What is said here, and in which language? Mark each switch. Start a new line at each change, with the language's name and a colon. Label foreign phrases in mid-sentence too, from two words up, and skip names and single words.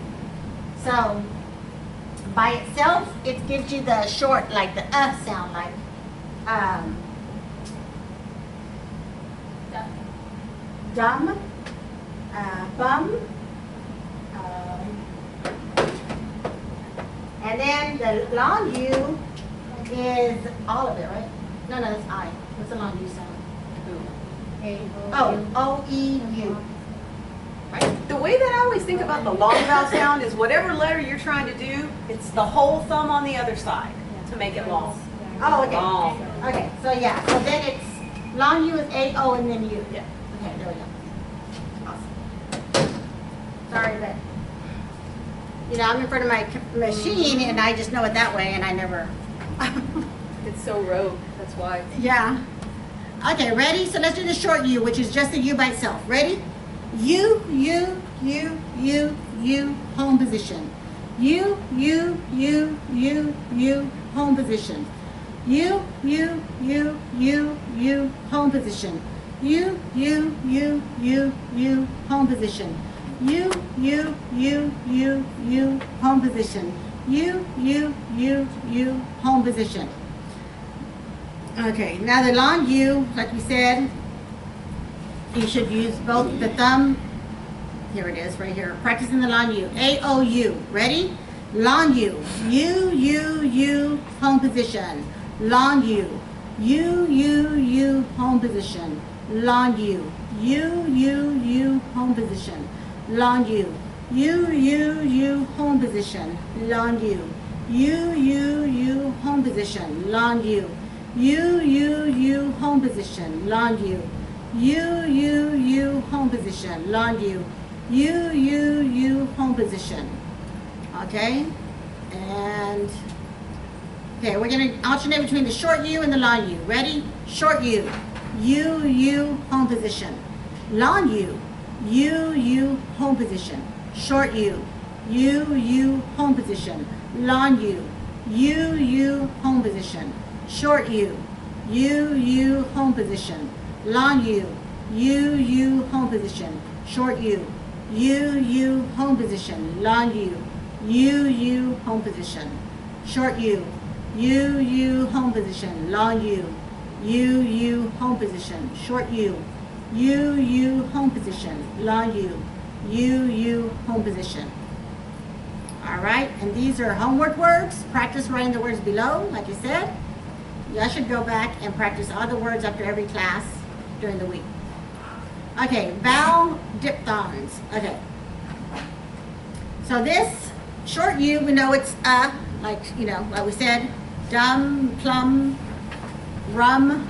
English: So, by itself, it gives you the short, like the sound, like, dumb, bum, and then the long U is all of it, right? No, that's I. What's the long U sound? O-E-U. Right? The way that I always think about the long vowel sound is whatever letter you're trying to do, it's the whole thumb on the other side to make it long. Oh, okay. Long. Okay, so yeah, so then it's, long U is A-O and then U. Yeah. Okay, there we go. Awesome. Sorry, but, I'm in front of my machine and I just know it that way and I never. It's so rogue, that's why. Yeah. Okay, ready? So let's do the short U, which is just the U by itself. Ready? U, U, U, U, U, home position. U, U, U, U, U, home position. U, U, U, U, U, home position. U, U, U, U, U, home position. U, home position. U, home position. Okay, now the long U, like we said, you should use both the thumb. Here it is, right here. Practicing the long U. A-O-U. Ready? Long U. U, home position. Long U. U, home position. Long U. U, home position. Long U. U, home position. Long U. U, home position. Long U. U, home position. Long U. U, home position. Long U. U, home position. Okay? And, okay, we're going to alternate between the short U and the long U. Ready? Short U. U, home position. Long U. U, home position. Short U. U, home position. Long U. U, home position. Short U. U, home position. Long U. U, home position. Short U. U, home position. Long U. U, home position. Short U. U, home position. Long U. U, home position. Short U. U, home position. Long U. U, home position. All right, and these are homework words. Practice writing the words below, like I said. Y'all should go back and practice all the words after every class during the week. Okay, vowel diphthongs. Okay. So this short U, we know it's like, you know, like we said, dumb, plum, rum.